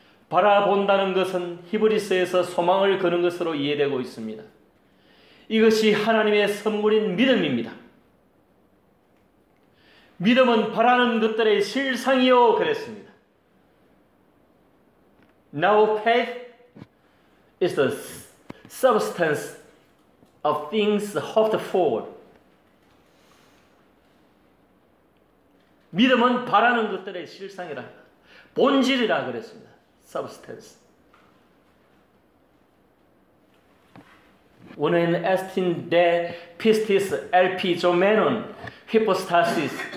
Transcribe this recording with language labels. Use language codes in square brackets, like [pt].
[ko] 바라본다는 것은 히브리서에서 소망을 거는 것으로 이해되고 있습니다. 이것이 하나님의 선물인 믿음입니다. 믿음은 바라는 것들의 실상이요 그랬습니다. [en] Now faith is the substance of things hoped for. [ko] 믿음은 바라는 것들의 실상이라, 본질이라 그랬습니다. [en] substance. [ko] 원어인 에스틴 데 피스티스 엘피 조메논 히포스타시스.